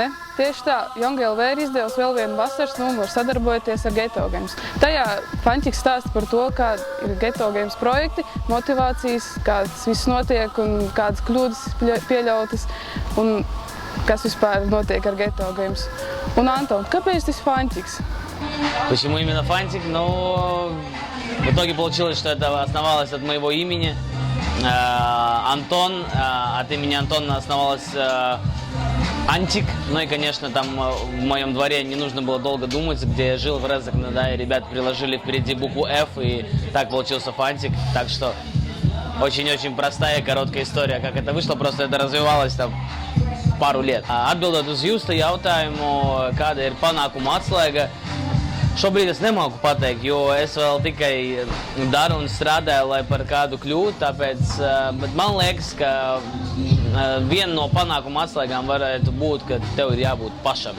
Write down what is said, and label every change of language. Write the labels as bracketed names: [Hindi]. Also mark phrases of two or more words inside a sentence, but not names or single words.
[Latvian] Tieši tā, Young.LV ir izdevusi vēl vienu vasaras numuru, sadarbojoties ar Geto Games. Tajā Faņķis stāsta par to, kādi ir Geto Games projekti, motivācijas, kādas viss notiek un kādas kļūdas pieļautas un kas vispār notiek ar Geto Games. Un Anton, kāpēc tas Faņķis? [Russian] Почему именно Фантик? Ну, в итоге получилось, что это основалось от моего имени. Антон, от имени Антона основалось Антик. Ну и, конечно, там в моем дворе не нужно было долго думать, где я жил в Резекне, да, и ребята приложили впереди букву F, и так получился Фантик. Так что очень-очень простая и короткая история, как это вышло, просто это развивалось там пару лет. [Latvian] Atbildot uz jūsu jautājumu, kāda ir panākuma atslēga, šobrīd es nemāku pateikt, jo es vēl tikai daru un strādāju, lai par kādu kļūtu, tāpēc, bet man liekas, ka viena no panākuma atslēgām varētu būt, ka tev ir jābūt pašam.